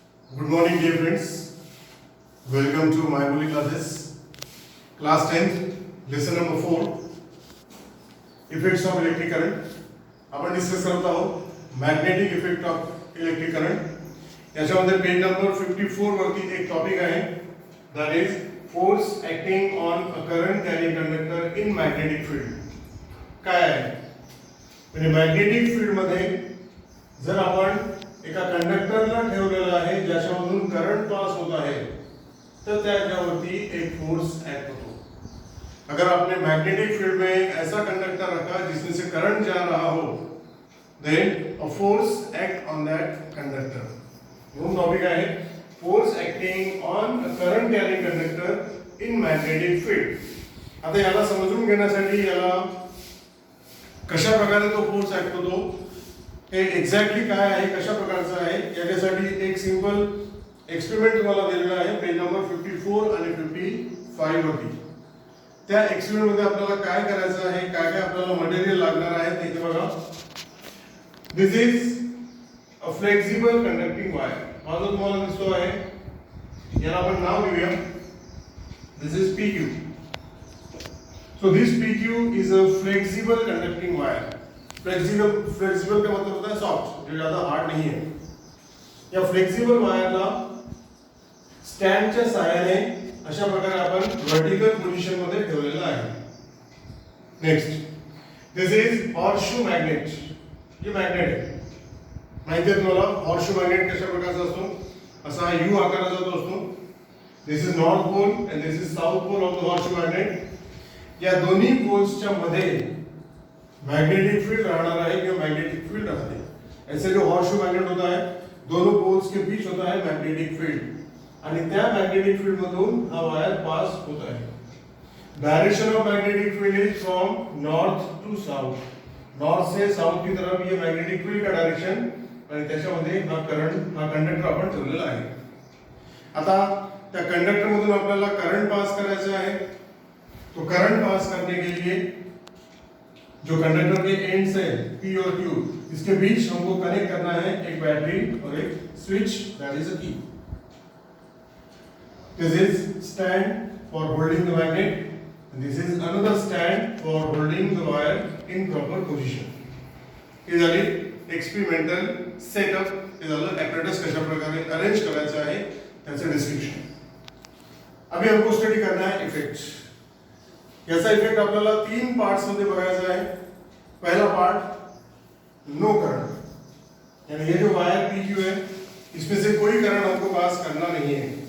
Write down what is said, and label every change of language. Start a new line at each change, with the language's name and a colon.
English: Good morning, dear friends. Welcome to my Bully classes. Class 10th, lesson number 4. Effects of electric current.
Marathi: आपण discuss करत आहोत magnetic effect of electric current. याच्यामध्ये page number 54 वरती एक topic आहे,
English: That is force acting on a current carrying conductor in magnetic field.
Marathi: काय आहे म्हणजे मॅग्नेटिक फील्ड मध्ये जर आपण एका कंडक्टरला ठेवलेलं आहे ज्याच्यामधून करंट पास होत आहे तर त्याच्यावरती एक फोर्स एक्ट होतो.
Hindi: अगर आपने मैग्नेटिक फील्ड में ऐसा कंडक्टर रखा जिसमें से करंट जा रहा हो,
English: Then a force act on that conductor.
Marathi: म्हणून टॉपिक आहे
English: Force acting on a current carrying conductor in magnetic field.
Marathi: आता याला समजून घेण्यासाठी याला कशा प्रकारे तो फोर्स एक्ट होतो, हे एक्झॅक्टली काय आहे, कशा प्रकारचं आहे, याच्यासाठी एक सिंपल एक्सपेरिमेंट तुम्हाला दिलेला आहे पेज नंबर 54 आणि 55 वरती. त्या एक्सपेरिमेंट मध्ये आपल्याला काय करायचं आहे, काय काय आपल्याला मटेरियल लागणार आहे ते इथे बघा.
English: This is a flexible conducting wire.
Marathi: हा जो तुम्हाला दिसतो आहे याला आपण नाव देऊया,
English: This is PQ. So this PQ is a flexible conducting wire.
Hindi: Flexible का मतलब होता है सॉफ्ट, जो ज्यादा हार्ड नहीं है.
Marathi: या फ्लेक्सिबल वायरला स्टँडच्या सहाय्याने अशा प्रकारे आपण वर्टिकल पोझिशन मध्ये ठेवलेलं आहे. Next,
English: This is horseshoe magnet.
Marathi: हे मॅग्नेट आहे, माहिती आहे तुम्हाला हॉर्सशू मॅग्नेट कशा प्रकारचा असतो, असा यू आकाराचा तो असतो.
English: This is north pole and this is south pole of the horseshoe magnet.
Marathi: या दोन्ही पोल्सच्या मध्ये
Hindi: मैग्नेटिक फील्ड रहना है कि मैग्नेटिक फील्ड रहते हैं. ऐसे जो हॉर्सशू मैग्नेट होता है दोनों पोल्स के बीच होता है मैग्नेटिक फील्ड
Marathi: आणि त्या मैग्नेटिक फील्ड मधून हा वायर
Hindi: पास होता है.
English: Direction of magnetic field is from north to south.
Hindi: North से साउथ की तरफ ये मैग्नेटिक फील्ड का डायरेक्शन
Marathi: आणि त्याच्यामध्ये हा करंट, हा कंडक्टर आपण ठेवलेला आहे. आता त्या कंडक्टर मधून आपल्याला करंट पास करायचा आहे.
Hindi: तो करंट पास करने के लिए जो कंडक्टर के एंड्स है P और Q, इसके बीच हमको कनेक्ट करना है एक बैटरी और एक स्विच,
English: That is a key. This is stand for holding the magnet and this is another stand for holding the wire in proper position.
Marathi: हे झाले एक्सपेरिमेंटल सेटअप. हे झालं ॲपरेटस कशा प्रकारे अरेंज करायचं आहे त्याचं डिस्क्रिप्शन.
Hindi: अभी हमको स्टडी करना है इफेक्ट.
Marathi: याचा इफेक्ट आपल्याला 3 पार्ट्स मध्ये बघायचा आहे.
Hindi: पहला पार्ट नो करंट, यानी ये जो वायर PQ है इसमें से कोई करंट हमको पास करना नहीं है.